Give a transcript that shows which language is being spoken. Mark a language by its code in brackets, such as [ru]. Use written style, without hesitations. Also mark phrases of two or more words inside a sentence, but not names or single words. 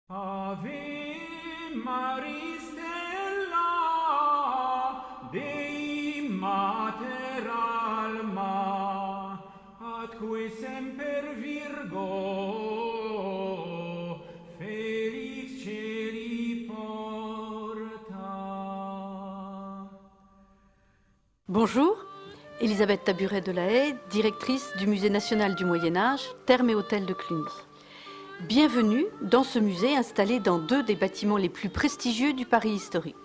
[la] Ave Maris Stella, Dei Mater Alma, atque semper Virgo, felix celi porta. [fr] Bonjour, Elisabeth Taburet de la Haye, directrice du Musée national du Moyen-Âge, Thermes et Hôtel de Cluny. Bienvenue dans ce musée installé dans deux des bâtiments les plus prestigieux du Paris historique.